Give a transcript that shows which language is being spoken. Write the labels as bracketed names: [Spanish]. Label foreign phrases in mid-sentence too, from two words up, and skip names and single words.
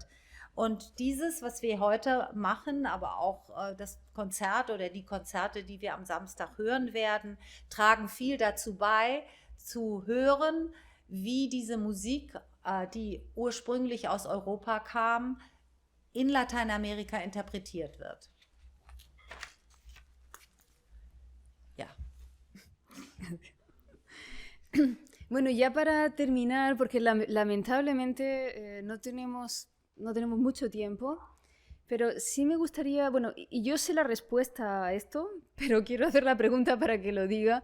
[German] Und dieses, was wir heute machen, aber auch das Konzert oder die Konzerte, die wir am Samstag hören werden, tragen viel dazu bei, zu hören, wie diese Musik, die ursprünglich aus Europa kam, in Lateinamerika interpretiert wird. Ja. [Spanish] Bueno, ya para terminar, porque lamentablemente no tenemos mucho tiempo, pero sí me gustaría, bueno, y yo sé la respuesta a esto, pero quiero hacer la pregunta para que lo diga.